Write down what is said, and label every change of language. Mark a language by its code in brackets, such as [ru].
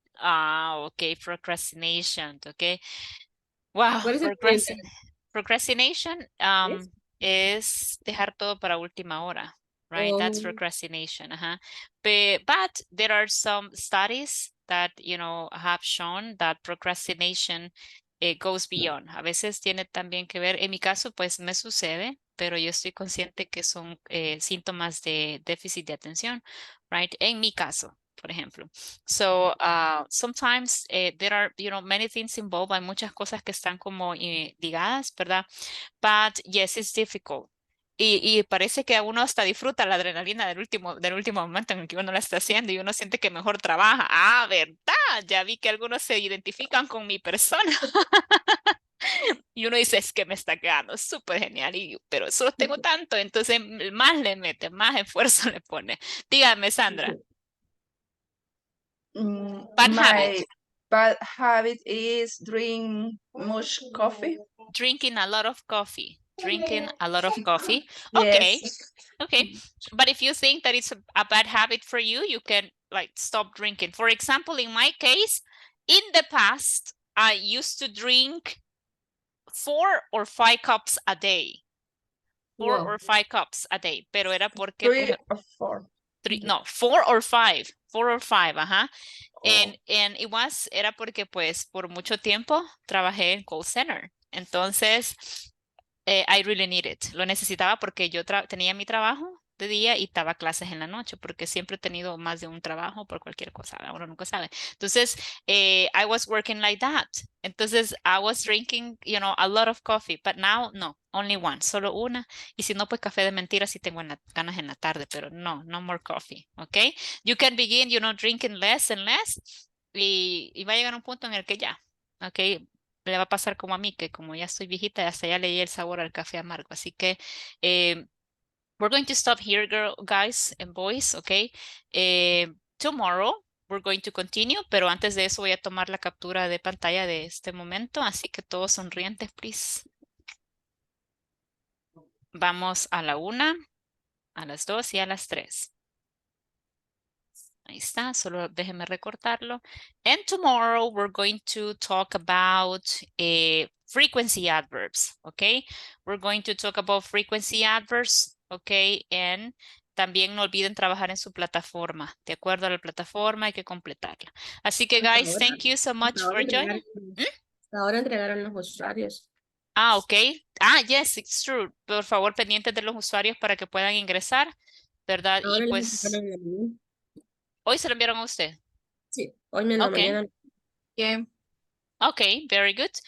[es] Okay, procrastination. Okay. Wow, procrastination es dejar todo para última hora, right? [en] That's procrastination. But there are some studies that, have shown that procrastination goes beyond. [es] A veces tiene también que ver, en mi caso, pues me sucede, pero yo estoy consciente que son síntomas de déficit de atención, right? En mi caso, por ejemplo. [en] So, sometimes there are, many things involved. [es] Hay muchas cosas que están como ligadas, ¿verdad? [en] But yes, it's difficult. [es] Y parece que a uno hasta disfruta la adrenalina del último momento en el que uno la está haciendo y uno siente que mejor trabaja. Ah, ¿verdad? Ya vi que algunos se identifican con mi persona. Y uno dice, es que me está quedando súper genial, pero solo tengo tanto, entonces más le mete, más esfuerzo le pone. Dígame, Sandra. Bad [en] My habit. bad habit is drink much coffee. Drinking a lot of coffee. Drinking a lot of coffee. Yes. Okay. But if you think that it's a bad habit for you, you can like stop drinking. For example, in my case, in the past, I used to drink 4 or 5 cups a day. 4 Wow. or 5 cups a day. [es] Pero era porque... [en] 3 or 4. 4 or 5. 4 or 5, ajá. Oh. [es] And era porque pues por mucho tiempo trabajé en call center. [en] Entonces, I really need it. [es] Lo necesitaba porque yo tenía mi trabajo de día y daba clases en la noche, porque siempre he tenido más de un trabajo por cualquier cosa, uno nunca sabe. [en] Entonces, I was working like that. Entonces, I was drinking, a lot of coffee, but now, no, only one, [es] solo una. Y si no, pues café de mentira si tengo ganas en la tarde, pero [en] no more coffee, [es] ¿ok? [en] You can begin, drinking less and less, [es] y va a llegar un punto en el que ya, ¿ok? Le va a pasar como a mí, que como ya estoy viejita, hasta ya leí el sabor al café amargo. Así que [en] we're going to stop here, guys and boys, okay? Tomorrow we're going to continue, [es] pero antes de eso voy a tomar la captura de pantalla de este momento, así que todos sonrientes, please. Vamos a la 1, a las 2 y a las 3. Ahí está, solo déjenme recortarlo. [en] And tomorrow we're going to talk about frequency adverbs, okay? We're going to talk about frequency adverbs, okay? [es] And también no olviden trabajar en su plataforma. De acuerdo a la plataforma hay que completarla. Así que, [en] guys, thank you so much for joining. [es] Ahora entregaron los usuarios. [en] Ah, ok. Ah, yes, it's true. [es] Por favor, pendientes de los usuarios para que puedan ingresar, ¿verdad? Ahora Y les pues, enviaron a mí. ¿hoy se lo enviaron a usted? Sí, hoy en la [en] Okay. [es] mañana. Bien. [en] Ok, very good.